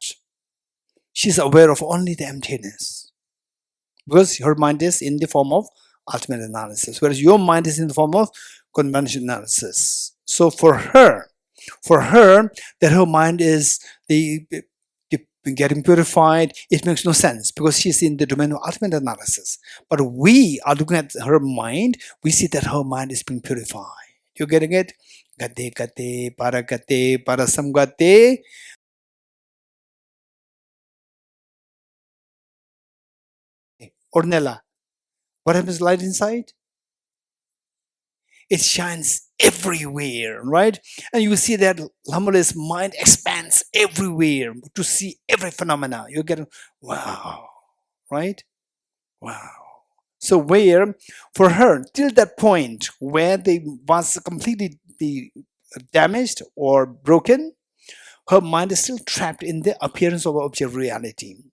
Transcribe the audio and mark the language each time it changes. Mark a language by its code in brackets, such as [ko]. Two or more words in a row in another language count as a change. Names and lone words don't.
[en] She's aware of only the emptiness because her mind is in the form of ultimate analysis, whereas your mind is in the form of conventional analysis. So for her, that her mind is the getting purified, it makes no sense because she's in the domain of ultimate analysis. But we are looking at her mind, we see that her mind is being purified. You're getting it? [sa] Gate, gate, paragate, parasamgate. [en] Ornella, what happens to light inside? It shines everywhere, right? And you see that harmonious mind expands everywhere to see every phenomena. You're getting, wow, right? Wow. So where, for her, till that point where they was completely damaged or broken, her mind is still trapped in the appearance of object reality.